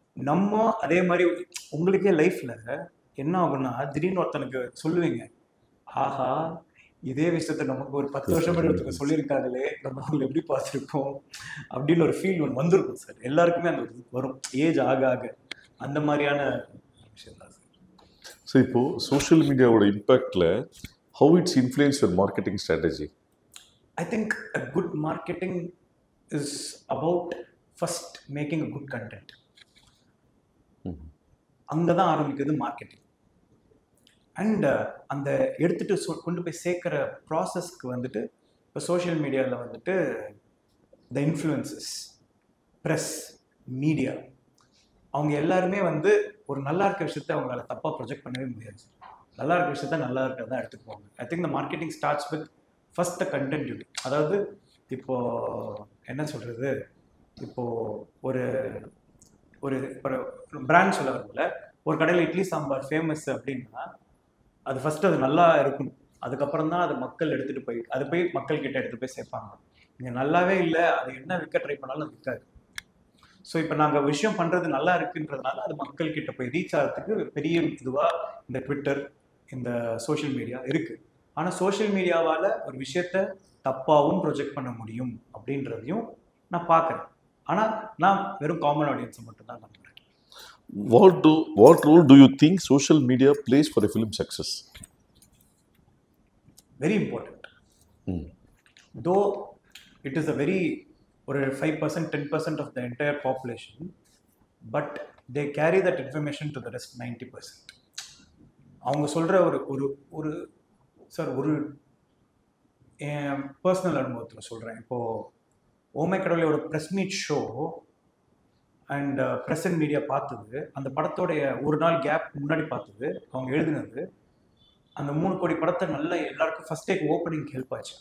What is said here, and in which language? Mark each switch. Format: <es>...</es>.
<ta>நம்ம அதே மாதிரி உங்களுக்கே லைஃப்ல என்ன ஆகும்னா திடீர்னு ஒருத்தனுக்கு சொல்லுவீங்க, ஆஹா இதே விஷயத்த நமக்கு ஒரு 10 வருஷம் ஒருத்தருக்கு சொல்லியிருக்காங்களே, நம்ம அவங்க எப்படி பார்த்துருக்கோம் அப்படின்னு ஒரு ஃபீல் ஒன்று வந்திருக்கும் சார். எல்லாருக்குமே அந்த வரும் ஏஜ் ஆக ஆக, அந்த மாதிரியான விஷயம் தான் சார். ஸோ இப்போ social மீடியாவோட இம்பாக்ட்ல</ta> <en>how it's influenced your marketing strategy? I think a good marketing is about first making a good content.</en> <ta>அங்கதான் ஆரம்பிக்குது மார்க்கெட்டிங். அண்ட் அந்த எடுத்துட்டு கொண்டு போய் சேர்க்கிற ப்ராசஸ்க்கு வந்துட்டு இப்போ சோஷியல் மீடியாவில் வந்துட்டு த இன்ஃப்ளூயன்சஸ், ப்ரெஸ், மீடியா, அவங்க எல்லாருமே வந்து ஒரு நல்லா இருக்க விஷயத்த அவங்களால தப்பாக ப்ரொஜெக்ட் பண்ணவே முடியாது. நல்லா இருக்க விஷயத்த நல்லா இருக்கிறதா எடுத்துக்குவாங்க.</ta> <en>I think the marketing starts with first the content unit.</en> <ta>அதாவது இப்போ என்ன சொல்றது, இப்போ ஒரு ஒரு பிராண்ட் சொல்ல வரல, ஒரு கடையில் இட்லி சாம்பார் ஃபேமஸ் அப்படின்னா அது ஃபர்ஸ்ட் அது நல்லா இருக்கணும், அதுக்கப்புறம் தான் அது மக்கள் எடுத்துட்டு போய் அது போய் மக்கள் கிட்ட எடுத்துட்டு போய் சேர்ப்பாங்க. இங்கே நல்லாவே இல்லை, அது என்ன விற்க ட்ரை பண்ணாலும் அது விற்காது. ஸோ இப்போ நாங்கள் விஷயம் பண்ணுறது நல்லா இருக்குன்றதுனால அது மக்கள் கிட்ட போய் ரீச் ஆகிறதுக்கு பெரிய இதுவாக இந்த ட்விட்டர், இந்த சோஷியல் மீடியா இருக்குது. ஆனால் சோஷியல் மீடியாவால் ஒரு விஷயத்த தப்பாகவும் ப்ரொஜெக்ட் பண்ண முடியும் அப்படின்றதையும் நான் பார்க்குறேன். ஆனால் நான் வெறும் காமன் ஆடியன்ஸை மட்டும்தான் நம்புகிறேன்.</ta> <en>What role do you think social media plays for a film success? Very important. Though it is a very or 5%, 10% of the entire population, but they carry that information to the rest 90%.</en> <ta>அவங்க சொல்கிற ஒரு sir ஒரு என் personal அனுபவத்தில் சொல்கிறேன். இப்போது ஓமை கடவுளையோட press meet show and press and media பார்த்தது, அந்த படத்தோடைய ஒரு நாள் கேப் முன்னாடி பார்த்தது, அவங்க எழுதினது, அந்த 3 கோடி படத்தை நல்லா எல்லாருக்கும் ஃபர்ஸ்ட் டேக்கு ஓப்பனிங் ஹெல்ப் ஆச்சு.</ta>